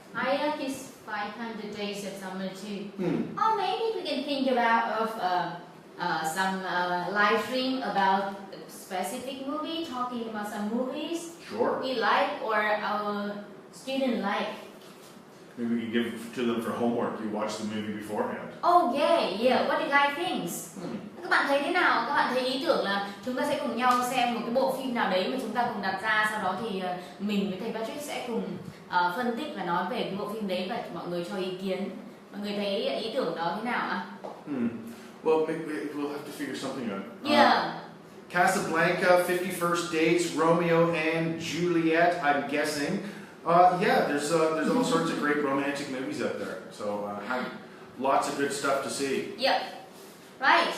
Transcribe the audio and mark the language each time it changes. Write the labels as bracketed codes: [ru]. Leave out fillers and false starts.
[en] I like this 500 Days of Summer too. Or maybe we can think about some live stream about a specific movie, talking about some movies we like or our student like. Maybe we can give it to them for homework. You watch the movie beforehand. Oh yeah. What do you guys think? [vi] Các bạn thấy thế nào? Các bạn thấy ý tưởng là chúng ta sẽ cùng nhau xem một cái bộ phim nào đấy mà chúng ta cùng đặt ra, sau đó thì mình với thầy Patrick sẽ cùng phân tích và nói về cái bộ phim đấy và mọi người cho ý kiến. Mọi người thấy ý tưởng đó thế nào ạ? [en] Well, we'll have to figure something out. Yeah. Casablanca, 51st Dates, Romeo and Juliet, I'm guessing. There's all sorts of great romantic movies out there. So lots of good stuff to see. Yep. Right.